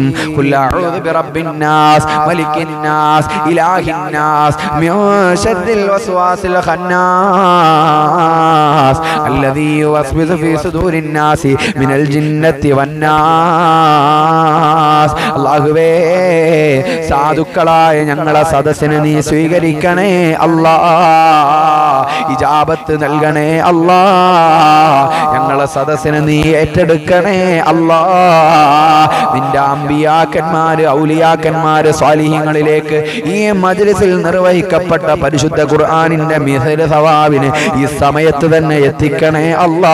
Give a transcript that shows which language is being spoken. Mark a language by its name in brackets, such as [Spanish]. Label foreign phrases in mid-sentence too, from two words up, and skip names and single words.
[Arabic] قل أعوذ برب الناس ملك الناس إله الناس من شر الوسواس الخناس الذي يوسوس في صدور الناس من الجنة والناس. [Malayalam] അല്ലാഹുവേ, സാധുക്കളായ ഞങ്ങളെ സദസ്സിനെ നീ സ്വീകരിക്കണേ അല്ലാ. ഇജാബത്ത് നൽകണേ അല്ലാ. ഞങ്ങളെ സദസ്സിനെ നീ ഏറ്റെടുക്കണേ അല്ലാ. നിന്റെ അമ്പിയാക്കന്മാര്, ഔലിയാക്കന്മാര്, സ്വാലിഹീങ്ങളിലേക്ക് ഈ മജ്ലിസിൽ നിർവഹിക്കപ്പെട്ട പരിശുദ്ധ ഖുർആനിന്റെ മിഹ്ർ സവാബിന് ഈ സമയത്ത് തന്നെ എത്തിക്കണേ അല്ലാ.